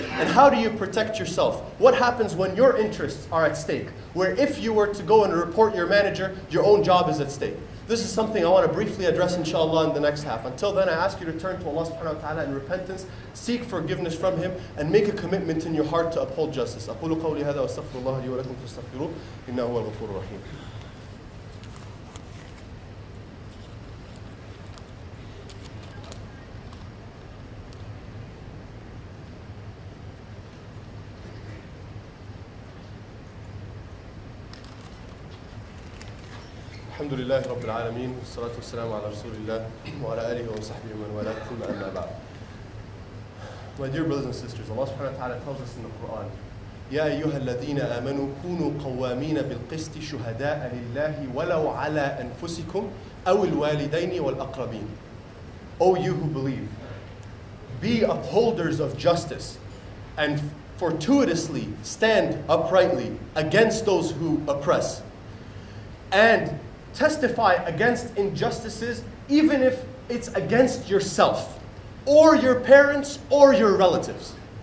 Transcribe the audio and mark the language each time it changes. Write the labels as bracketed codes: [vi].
[en] And how do you protect yourself? What happens when your interests are at stake? Where if you were to go and report your manager, your own job is at stake. This is something I want to briefly address, inshallah, in the next half. Until then, I ask you to turn to Allah subhanahu wa ta'ala in repentance, seek forgiveness from Him, and make a commitment in your heart to uphold justice. [ar] أقول قولي هذا وأستغفر الله لي ولكم فاستغفروه إنه هو الغفور الرحيم. الحمد لله رب العالمين والصلاة والسلام على رسول الله وعلى آله وصحبه ومن والاه ثم أما بعد. [en] My dear brothers and sisters, Allah subhanahu wa ta'ala tells us in the Quran, [ar] يا أيها الذين آمنوا كونوا قوامين بالقسط شهداء لله ولو على أنفسكم أو الوالدين والأقربين. [en] O you who believe, be upholders of justice and fortuitously stand uprightly against those who oppress, and testify against injustices even if it's against yourself or your parents or your relatives.